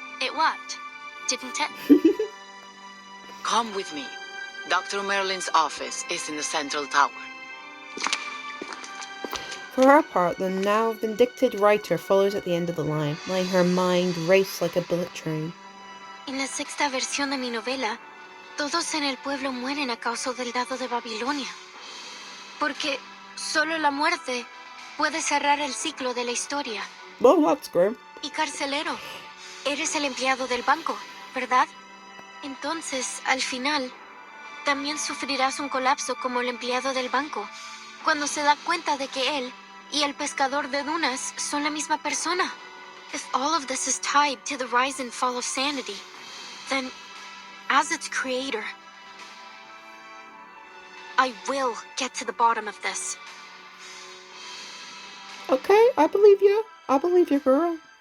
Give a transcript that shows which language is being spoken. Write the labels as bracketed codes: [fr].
[en] It worked, didn't it? Come with me. Dr. Merlin's office is in the central tower. For her part, the now vindicted writer follows at the end of the line, letting her mind race like a bullet train. [es] En la 6ª versión de mi novela, todos en el pueblo mueren a causa del dado de Babilonia. Porque solo la muerte puede cerrar el ciclo de la historia. [en] Well, that's grim. [es] Y carcelero, eres el empleado del banco, ¿verdad? Entonces, al final, también sufrirás un colapso como el empleado del banco, cuando se da cuenta de que él y el pescador de dunas son la misma persona. [en] If all of this is tied to the rise and fall of sanity, then, as its creator, I will get to the bottom of this. Okay, I believe you. I believe you, girl.